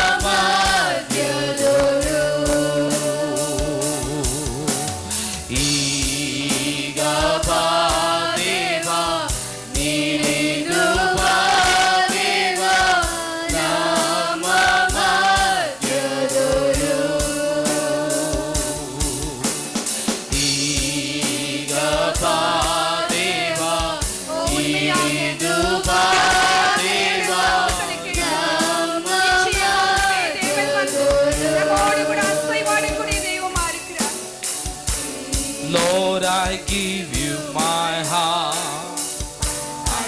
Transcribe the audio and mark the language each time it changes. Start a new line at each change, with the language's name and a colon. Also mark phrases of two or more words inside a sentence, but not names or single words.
Kannada: ಮಧ್ಯದೊಳು ಈಗ ಬಾ ದೇವ ಇಳಿದು ಬಾ ದೇವ ನಮ್ಮ ಮಧ್ಯದೊಳು ಈಗ ಬಾ ದೇವ ಇಳಿದು ಬಾ ದೇವ ನಮ್ಮ
Tamil: நம்மோடு கூட அசைவாடக்கூடிய தெய்வமா இருக்கிறார்
English: Lord, I give you my heart.